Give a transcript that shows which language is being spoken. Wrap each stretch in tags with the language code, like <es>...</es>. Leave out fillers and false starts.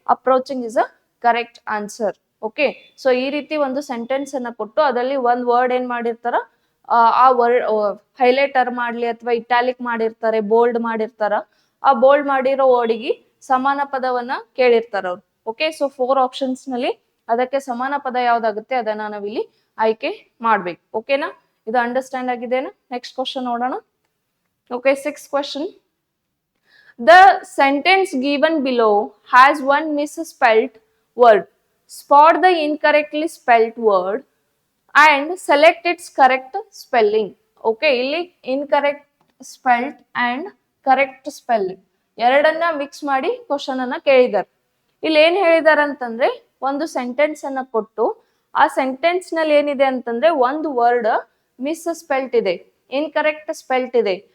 <en>Approaching is a correct answer.</en> <kn>Okay, so ಈ ರೀತಿ ಒಂದು ಸೆಂಟೆನ್ಸ್ ಅನ್ನ ಕೊಟ್ಟು ಅದರಲ್ಲಿ ಒಂದ್ ವರ್ಡ್ ಏನ್ ಮಾಡಿರ್ತಾರ, ಆ ವರ್ಡ್ ಹೈಲೈಟರ್ ಮಾಡ್ಲಿ ಅಥವಾ ಇಟಾಲಿಕ್ ಮಾಡಿರ್ತಾರೆ, ಬೋಲ್ಡ್ ಮಾಡಿರ್ತಾರ. ಆ ಬೋಲ್ಡ್ ಮಾಡಿರೋ ವರ್ಡಿಗೆ ಸಮಾನ ಪದವನ್ನ ಕೇಳಿರ್ತಾರ ಅವ್ರು. ಓಕೆ, ಸೊ 4 ಆಪ್ಷನ್ಸ್ ನಲ್ಲಿ ಅದಕ್ಕೆ ಸಮಾನ ಪದ ಯಾವ್ದಾಗುತ್ತೆ ಅದನ್ನ ನಾವಿಲ್ಲಿ ಆಯ್ಕೆ ಮಾಡ್ಬೇಕು. ಓಕೆನಾ? ಇದು ಅಂಡರ್ಸ್ಟ್ಯಾಂಡ್ ಆಗಿದೆನಾ? ನೆಕ್ಸ್ಟ್ ಕ್ವಶನ್ ನೋಡೋಣ.</kn> <en>Okay, 6th question. The sentence given below has one misspelled word. Spot the incorrectly spelled word and select its correct spelling.</en> <kn>Okay, ಇಲ್ಲಿ</kn> <en>incorrect spelled and correct spelling</en> <kn>ಎರಡನ್ನ ಮಿಕ್ಸ್ ಮಾಡಿ question ಅನ್ನ ಕೇಳಿದಾರೆ. ಇಲ್ಲಿ ಏನ್ ಹೇಳಿದಾರೆ ಅಂತಂದ್ರೆ ಒಂದು ಸೆಂಟೆನ್ಸ್ ಅನ್ನ ಕೊಟ್ಟು ಆ ಸೆಂಟೆನ್ಸ್ ನಲ್ಲಿ ಏನಿದೆ ಅಂತಂದ್ರೆ ಒಂದು ವರ್ಡ್ ಮಿಸ್ ಸ್ಪೆಲ್ಟ್ ಇದೆ, ಇನ್ಕರೆಕ್ಟ್ ಸ್ಪೆಲ್ಟ್ ಇದೆ.</kn>